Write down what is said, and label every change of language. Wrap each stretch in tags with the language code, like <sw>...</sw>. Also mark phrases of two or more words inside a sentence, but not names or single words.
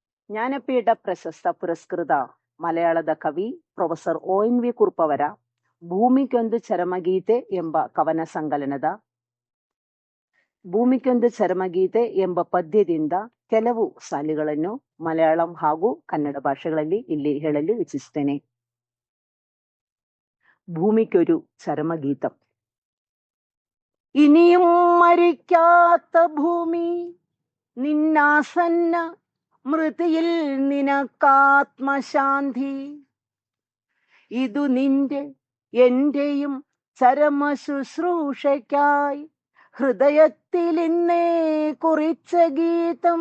<kn>ಜ್ಞಾನಪೀಠ ಪ್ರಶಸ್ತ ಪುರಸ್ಕೃತ ಮಲಯಾಳದ ಕವಿ ಪ್ರೊಫೆಸರ್ ONV ಕುರುಪವರ ಭೂಮಿಗೊಂದು ಚರಮಗೀತೆ ಎಂಬ ಕವನ ಸಂಕಲನದ ಭೂಮಿಗೊಂದು ಚರಮಗೀತೆ ಎಂಬ ಪದ್ಯದಿಂದ ಕೆಲವು ಸಾಲುಗಳನ್ನು ಮಲಯಾಳಂ ಹಾಗೂ ಕನ್ನಡ ಭಾಷೆಗಳಲ್ಲಿ ಇಲ್ಲಿ ಹೇಳಲು ಇಚ್ಛಿಸುತ್ತೇನೆ.</kn> <ml>ഭൂമിക്കൊരു ചരമഗീതം. ഇനിയും മരിക്കാത്ത ഭൂമി, നിന്നാസന്ന മൃതിയിൽ നിനക്കാത്മശാന്തി. ഇതു നിന്റെ എന്റെയും ചരമ ശുശ്രൂഷയ്ക്കായി ഹൃദയത്തിൽ ഇന്നേ കുറിച്ച ഗീതം.</ml>